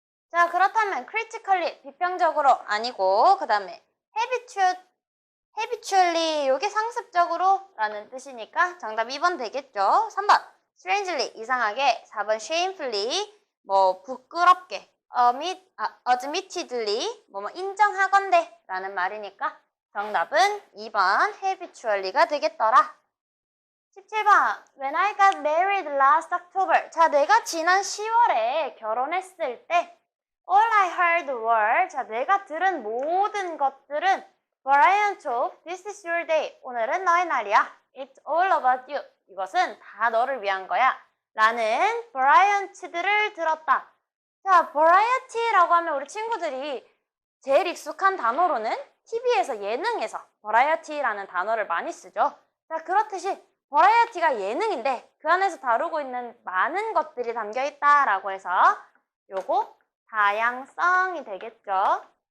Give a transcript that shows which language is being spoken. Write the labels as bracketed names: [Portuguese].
[Korean] 자, 그렇다면 critically 비평적으로 아니고 그 다음에 habitually 요게 상습적으로 라는 뜻이니까 정답 2번 되겠죠. 3번 strangely 이상하게, 4번 shamefully 뭐 부끄럽게, admittedly 뭐 인정하건대 라는 말이니까 정답은 2번 habitually가 되겠더라. [English] 17번 When I got married last October. [Korean] 자, 내가 지난 10월에 결혼했을 때 [English] all I heard were. [Korean] 자, 내가 들은 모든 것들은 [English] variant of this is your day. [Korean] 오늘은 너의 날이야. [English] It's all about you. [Korean] 이것은 다 너를 위한 거야. 라는 variant들을 들었다. 자, variety라고 하면 우리 친구들이 제일 익숙한 단어로는 TV에서 예능에서 variety라는 단어를 많이 쓰죠. 자, 그렇듯이 variety가 예능인데 그 안에서 다루고 있는 많은 것들이 담겨 있다라고 해서 요거 다양성이 되겠죠.